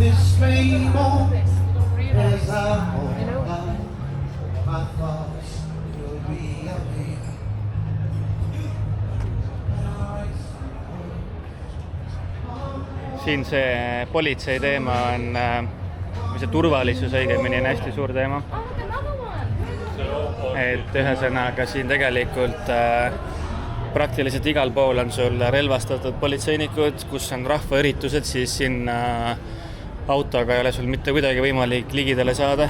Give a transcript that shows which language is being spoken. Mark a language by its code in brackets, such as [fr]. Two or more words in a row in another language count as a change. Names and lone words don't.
[en] this rainbow as I hold on, my thoughts will be away. [et] Siin see politsei teema on, või see turvalisus õigemini on hästi suur teema. Et ühesõnaga siin tegelikult praktiliselt igal pool on sul relvastatud politseinikud, kus on rahvaüritused, siis sinna autoga ei ole sul mitte kuidagi võimalik ligidale saada.